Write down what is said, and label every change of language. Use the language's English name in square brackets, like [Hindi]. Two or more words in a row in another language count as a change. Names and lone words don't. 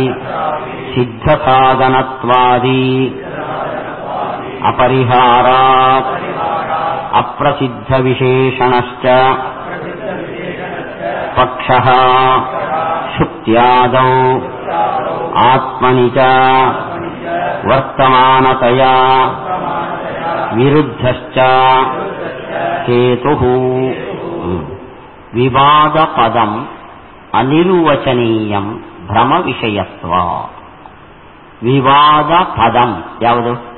[Sanskrit] ಸಿದ್ಧಸಾಧನತ್ವಾದಿ ಅಪರಿಹಾರಾತ್ ಅಪ್ರಸಿದ್ಧ ವಿಶೇಷಣಶ್ಚ ಪಕ್ಷಃ ಶುಕ್ತ್ಯಾದೌ ಆತ್ಮನಿ ಚ ವರ್ತಮಾನತಯಾ ವಿರುದ್ಧಶ್ಚ ಹೇತುಃ. ವಿವಾದ ಪದಂ ಅನಿರ್ವಚನೀಯಂ ಭ್ರಮ ವಿಷಯತ್ವ. ವಿವಾದ ಪದಂ [Kannada] ಯಾವುದು?